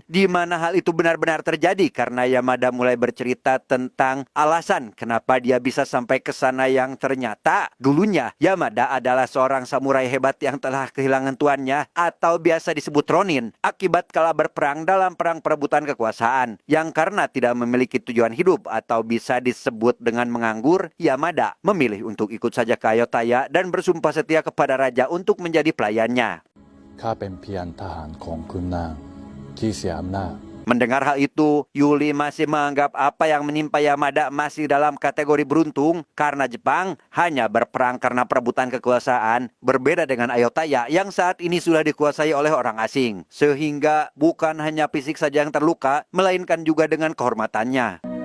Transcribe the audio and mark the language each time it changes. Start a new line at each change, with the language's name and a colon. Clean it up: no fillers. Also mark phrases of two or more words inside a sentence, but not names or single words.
Indonesian: Di mana hal itu benar-benar terjadi karena Yamada mulai bercerita tentang alasan kenapa dia bisa sampai ke sana yang ternyata dulunya Yamada adalah seorang samurai hebat yang telah kehilangan tuannya atau biasa disebut Ronin akibat kalah berperang dalam perang perebutan kekuasaan yang karena tidak memiliki tujuan hidup atau bisa disebut dengan menganggur, Yamada memilih untuk ikut saja ke Ayutthaya dan bersumpah setia kepada raja untuk menjadi pelayannya.
Thai: ข้าเป็นเพียงทหารของคุณนางที่เสียอำนาจ
Indonesian: Mendengar hal itu, Yuli masih menganggap apa yang menimpa Yamada masih dalam kategori beruntung karena Jepang hanya berperang karena perebutan kekuasaan, berbeda dengan Ayutthaya yang saat ini sudah dikuasai oleh orang asing. Sehingga bukan hanya fisik saja yang terluka, melainkan juga dengan kehormatannya.